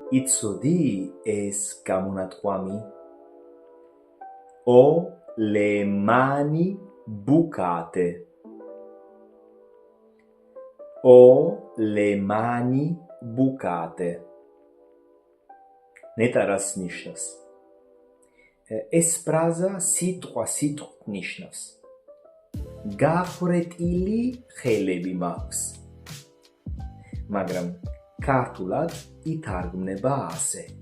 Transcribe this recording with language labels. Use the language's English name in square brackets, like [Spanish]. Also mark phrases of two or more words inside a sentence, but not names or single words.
[Georgian] იცოდი ეს გამონათქვამი? [Italian] O le mani bucate. O le mani bucate. [Georgian] ნეტარას ნიშნავს. ეს ფრაზა სიტყვით ნიშნავს. გახრეტილი ხელები მაქვს. მაგრამ ქართულად ითარგმნება ასე.